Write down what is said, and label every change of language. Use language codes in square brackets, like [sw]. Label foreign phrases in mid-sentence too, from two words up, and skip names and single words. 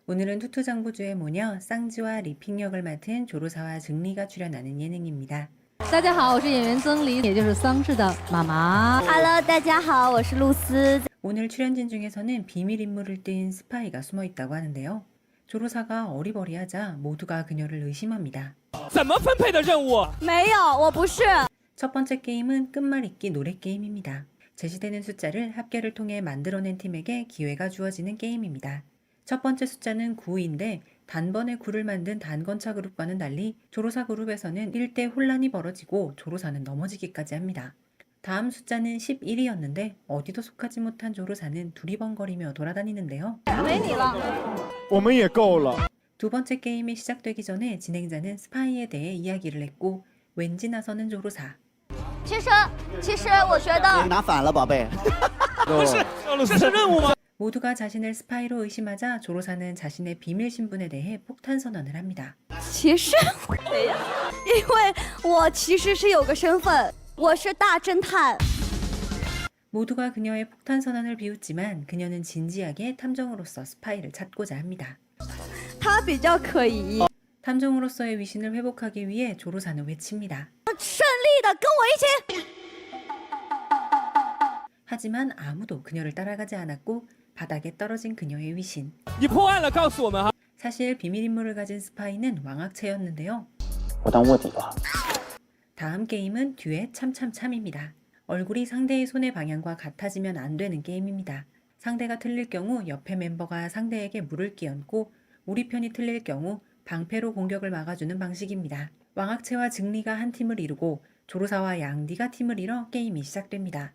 [ko] 오늘은 투투장부주의 모녀 쌍지와 리핑 역을 맡은 조로사와 증리가 출연하는 예능입니다. [zh] 大家好，我是演员曾黎，也就是桑稚的妈妈。 Hello， 大家好，我是露丝。 [ko] 오늘 출연진 중에서는 비밀 인물을 띈 스파이가 숨어 있다고 하는데요. 조로사가 어리버리하자 모두가 그녀를 의심합니다. [zh] 怎么分配的任务？没有，我不是。 [ko] 첫 번째 게임은 끝말잇기 노래 게임입니다. 제시되는 숫자를 합계를 통해 만들어낸 팀에게 기회가 주어지는 게임입니다. 첫 번째 숫자는 9인데 단번에 9를 만든 단건차 그룹과는 달리 조로사 그룹에서는 1대 혼란이 벌어지고 조로사는 넘어지기까지 합니다. 다음 숫자는 11이었는데 어디도 속하지 못한 조로사는 두리번거리며 돌아다니는데요. [zh] 没你了。我们也够了。 [ko] 두 번째 게임이 시작되기 전에 진행자는 스파이에 대해 이야기를 했고 왠지 나서는 조로사. [zh] 其实我觉得拿反了，宝贝。不是，这是任务吗？ [ko] 모두가 자신을 스파이로 의심하자 조로사는 자신의 비밀 신분에 대해 폭탄 선언을 합니다. [zh] 其实，因为我其实是有个身份，我是大侦探。 [ko] 모두가 그녀의 폭탄 선언을 비웃지만 그녀는 진지하게 탐정으로서 스파이를 찾고자 합니다. [zh] 他比较可疑。 [ko] 탐정으로서의 위신을 회복하기 위해 조로사는 외칩니다. [zh] 顺利的跟我一起。 [ko] 하지만 아무도 그녀를 따라가지 않았고 바닥에 떨어진 그녀의 위신. [zh] 你破案了，告诉我们哈。 [ko] 사실 비밀 인물을 가진 스파이는 왕학채였는데요. [zh] 我当卧底吧。 [ko] 다음 게임은 듀엣 참참참입니다. 얼굴이 상대의 손의 방향과 같아지면 안 되는 게임입니다. 상대가 틀릴 경우 옆에 멤버가 상대에게 물을 끼얹고 우리 편이 틀릴 경우 방패로 공격을 막아주는 방식입니다. 왕학채와 증리가 한 팀을 이루고 조로사와 양디가 팀을 이뤄 게임이 시작됩니다.